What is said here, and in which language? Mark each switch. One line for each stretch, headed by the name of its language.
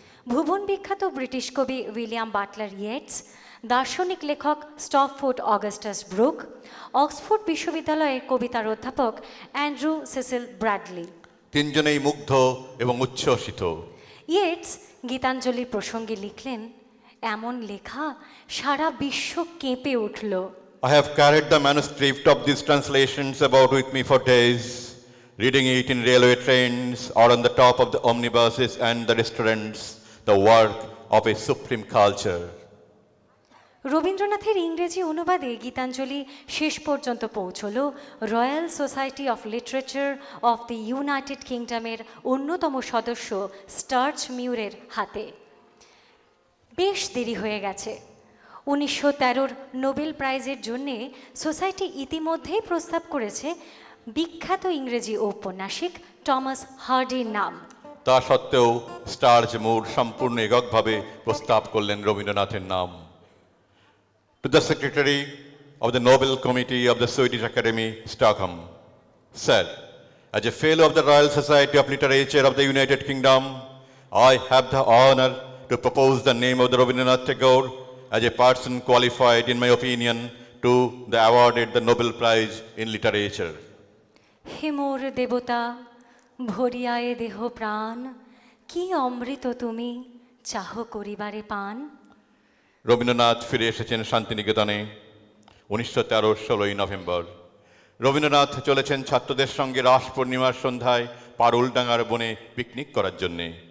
Bangla: ভুবন বিখ্যাত ব্রিটিশ কবি William Butler Yeats, দার্শনিক লেখক স্টপফোর্ড অগাস্টাস ব্রুক, অক্সফোর্ড বিশ্ববিদ্যালয়ের কবিতার অধ্যাপক অ্যান্ড্রু সেসিল ব্র্যাডলি। 3 জনেই মুগ্ধ এবং উচ্ছ্বসিত। ইয়েটস গীতাঞ্জলির প্রসঙ্গে লিখলেন, এমন লেখা সারা বিশ্ব কেঁপে উঠল।
English: I have carried the manuscript of these translations about with me for days, reading it in railway trains or on the top of the omnibuses and the restaurants, the work of a supreme culture.
Bangla: রবীন্দ্রনাথের ইংরেজি অনুবাদে গীতাঞ্জলি শেষ পর্যন্ত পৌঁছল royal society of literature of the United কিংডমের অন্যতম সদস্য starch মিউরের হাতে। বেশ দেরি হয়ে গেছে। 1913 নোবেল প্রাইজের জন্যে সোসাইটি ইতিমধ্যেই প্রস্তাব করেছে বিখ্যাত ইংরেজি ঔপন্যাসিক টমাস হার্ডির নাম। তা সত্ত্বেও স্টার্চ মুর সম্পূর্ণ এককভাবে প্রস্তাব করলেন রবীন্দ্রনাথের নাম।
English: To the Secretary of the Nobel Committee of the Swedish Academy, Stockholm, said, as a fellow of the Royal Society of Literature of the United Kingdom, I have the honor to propose the name of the Rabindranath Tagore as a person qualified, in my opinion, to the awarded the Nobel Prize in Literature.
Bangla: হে মোর দেবতা, ভরিয়ায়ে দেহ প্রাণ, কি অমৃত তুমি চাহ করিবারে পান। রবীন্দ্রনাথ ফিরে এসেছেন শান্তিনিকেতনে 1913 16ই নভেম্বর। রবীন্দ্রনাথ চলেছেন ছাত্রদের সঙ্গে রাস পূর্ণিমার সন্ধ্যায় পারুলডাঙ্গার বনে পিকনিক করার জন্যে।